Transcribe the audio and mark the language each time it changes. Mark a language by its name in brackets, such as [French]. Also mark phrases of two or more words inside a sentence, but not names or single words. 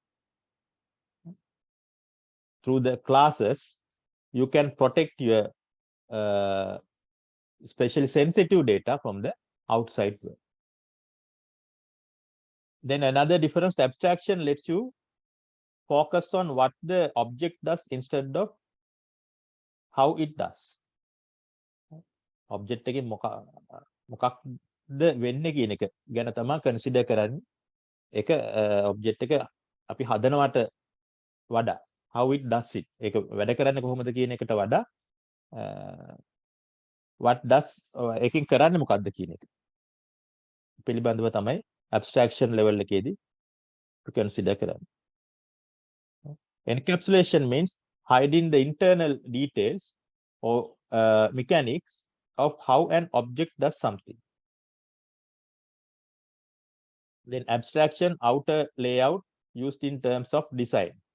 [English] Through the classes, you can protect your especially sensitive data from the outside world. Then another difference, abstraction lets you focus on what the object does instead of how it does. [Sinhala] Object එකේ මොකක්ද වෙන්නේ කියන එක ගැන තමයි consider කරන්නේ. ඒක object එක අපි හදනවට වඩා [English] how it does it. [Sinhala] ඒක වැඩ කරන්නේ කොහොමද කියන එකට වඩා [English] what does [Sinhala] එකකින් කරන්නේ මොකක්ද කියන එක පිළිබඳව තමයි [English] abstraction level [Sinhala] එකේදී consider කරන්නේ. [English] Encapsulation means hiding the internal details or mechanics of how an object does something. Then abstraction, outer layout used in terms of design.